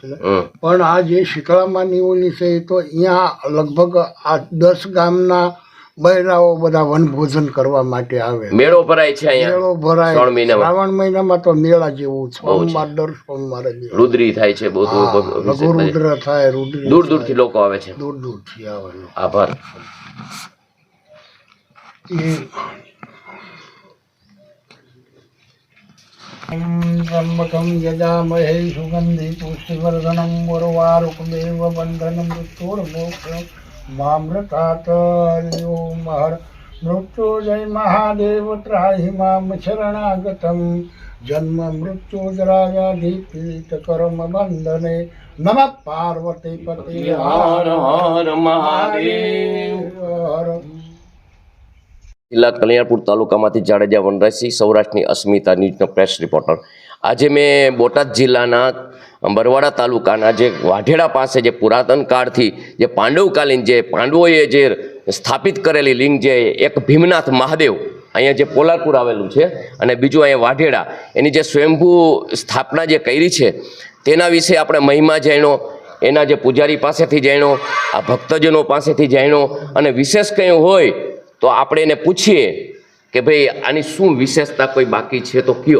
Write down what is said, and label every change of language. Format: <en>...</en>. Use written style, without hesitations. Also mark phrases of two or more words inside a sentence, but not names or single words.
<gu>પણ આ જે શીતળામાની ઓલી છે એ તો અહીંયા લગભગ આ 10 ગામના બહેરાઓ બધા વનભોજન કરવા માટે આવે. મેળો ભરાય છે અહીંયા, મેળો ભરાય. શ્રાવણ મહિનામાં. શ્રાવણ મહિનામાં તો મેળા જેવું સોમવાર દર સોમવારે રુદ્રી થાય છે, બહુ લઘુરુદ્ર થાય. રુદ્રી દૂર દૂરથી લોકો આવે છે. દૂર દૂરથી આવે. આભાર.</gu> <sa>त्र्यंबकं यजामहे सुगन्धि पुष्टिवर्धनं उर्वारुकमेव बन्धनं मृत्योर्मोक्षमामृतात् हरिओम हर मृत्युजय महादेव त्राहि मां शरणागतं जन्म मृत्युजराव्याधि पीडित कर्म बंधने नमः पार्वती पते</sa> <gu>હર હર મહાદેવ. हर જિલ્લા કલ્યાણપુર તાલુકામાંથી જાડેજા વનરાજસિંહ, સૌરાષ્ટ્રની અસ્મિતા ન્યૂઝનો પ્રેસ રિપોર્ટર. આજે મેં બોટાદ જિલ્લાના બરવાડા તાલુકાના જે વાઢેડા પાસે જે પુરાતન કાળથી જે પાંડવકાલીન જે પાંડવોએ જે સ્થાપિત કરેલી લિંગ જે એક ભીમનાથ મહાદેવ અહીંયા જે પોલારપુર આવેલું છે અને બીજું અહીંયા વાઢેડા એની જે સ્વયંભૂ સ્થાપના જે કરી છે તેના વિશે આપણે મહિમા જાણ્યો, એના જે પૂજારી પાસેથી જાણ્યો, આ ભક્તજનો પાસેથી જાણ્યો અને વિશેષ કંઈ હોય તો આપણે એને પૂછીએ કે ભાઈ આની શું વિશેષતા કોઈ બાકી છે તો કયો.</gu>